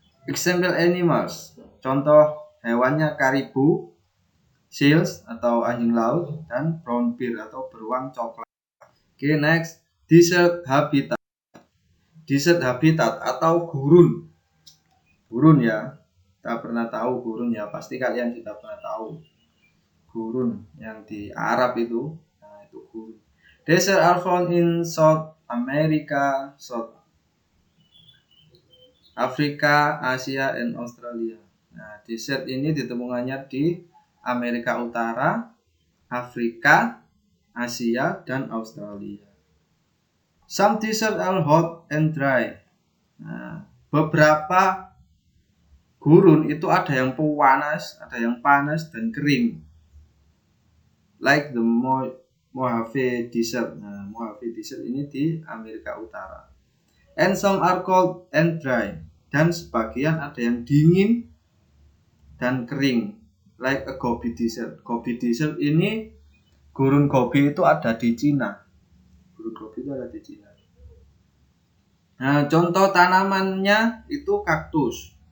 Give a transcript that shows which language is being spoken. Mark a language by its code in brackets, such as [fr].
[en] Example animals. [id] Contoh hewannya karibu, seals atau anjing laut, dan brown bear atau beruang coklat. Oke, next, desert habitat. Desert habitat atau gurun. Gurun ya. Kita pernah tahu gurun ya, pasti kalian sudah pernah tahu. Gurun yang di Arab itu. Nah, itu gurun. [en] Desert are found in South America, South Afrika, Asia, and Australia. [id] Nah, desert ini ditemukannya di Amerika Utara, Afrika, Asia, dan Australia. [en] Some desert are hot and dry. [id] Nah, beberapa gurun itu ada yang panas, dan kering. [en] Like the Mojave Desert. [id] Nah, Mojave Desert ini di Amerika Utara. [en] And some are cold and dry. [id] Dan sebagian ada yang dingin dan kering. [en] Like a Gobi Desert. [id] Gobi Desert ini, gurun Gobi itu ada di Cina. Gurun Gobi itu ada di Cina. Nah, contoh tanamannya itu kaktus.